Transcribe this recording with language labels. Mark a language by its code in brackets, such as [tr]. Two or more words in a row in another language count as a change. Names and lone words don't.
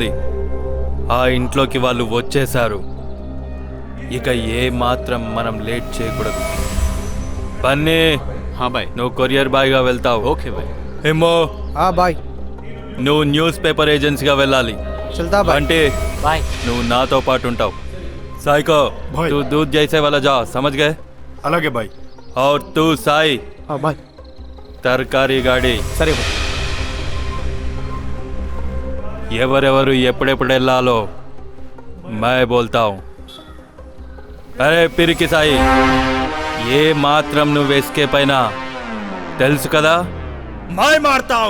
[te] ఆ ఇంట్లోకి వాళ్ళు వచ్చేశారు. ఇక ఏ మాత్రం మనం లేట్ చేయకూడదు. పన్నీ, బాయ్. నువ్వు కొరియర్ బాయ్గా వెళ్తావు. ఓకే బాయ్. ఏమో బాయ్. నువ్వు న్యూస్ పేపర్ ఏజెన్సీగా వెళ్ళాలి. [hi] चलता भाई. [te] అంటే బాయ్. నువ్వు నాతో పాటు ఉంటావు. [hi] साइको भाई। तू दूध जैसे वाला जा, समझ गए? [te] అలాగే బాయ్. [hi] और तू साई [te] బాయ్. [hi] तरकारी गाड़ी. [te] సరే బాయ్. ఎవరెవరు ఎప్పుడెప్పుడు వెళ్ళాలో [hi] मैं बोलता हूँ. [te] అరే పిరికి సాయి, ఏ మాత్రం నువ్వు ఎస్కేప్ అయినా తెలుసు కదా మై మారుతావు.